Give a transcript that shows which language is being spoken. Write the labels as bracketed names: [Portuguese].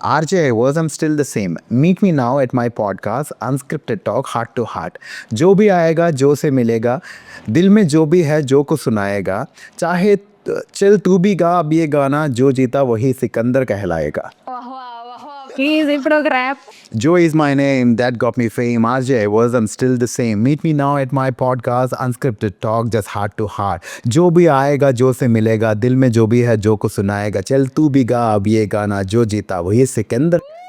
[English] RJ I was, I'm still the same. Meet me now at my podcast, Unscripted Talk, Heart to Heart. [Hindi] जो भी आएगा जो से मिलेगा, दिल में जो भी है जो को सुनाएगा, चाहे चल तू भी गा अब ये गाना, जो जीता वही सिकंदर कहलाएगा. [Telugu] ప్లీజ్ ఇప్పుడు ఒక rap. [English] Joe is my name, that got me fame. RJ I was, I'm still the same. Meet me now at my podcast, Unscripted Talk, just heart to heart. [Hindi] जो भी आएगा जो से मिलेगा, दिल में जो भी है जो को सुनाएगा, चल तू भी गा अब ये गाना, जो जीता वही सिकंदर.